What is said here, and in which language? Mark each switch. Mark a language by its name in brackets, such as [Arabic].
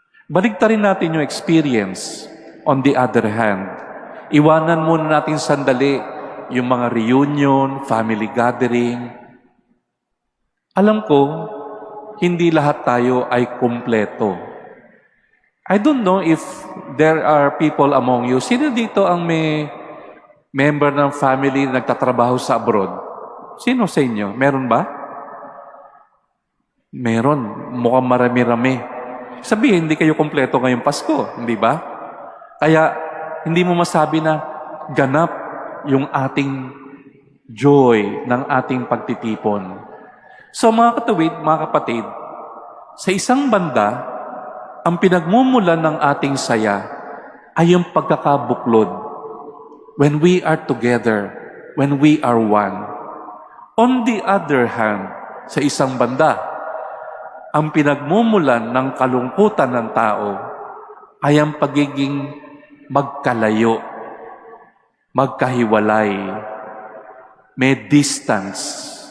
[Filipino] Baligtarin natin yung experience. [English] On the other hand, [Filipino] iwanan muna natin sandali yung mga reunion, family gathering. Alam ko, hindi lahat tayo ay kumpleto. [English] I don't know if there are people among you. [Filipino] Sino dito ang may member ng family na nagtatrabaho sa abroad? Sino sa inyo? Meron ba? Meron. Mukhang marami-rami. Sabihin, hindi kayo kumpleto ngayong Pasko, hindi ba? Kaya, hindi mo masabi na ganap yung ating joy ng ating pagtitipon. So mga katuwid, mga kapatid, sa isang banda, ang pinagmumulan ng ating saya ay yung pagkakabuklod. [English] When we are together, when we are one. On the other hand, [Filipino] sa isang banda, ang pinagmumulan ng kalungkutan ng tao ay ang pagiging magkalayo, magkahiwalay, may distance.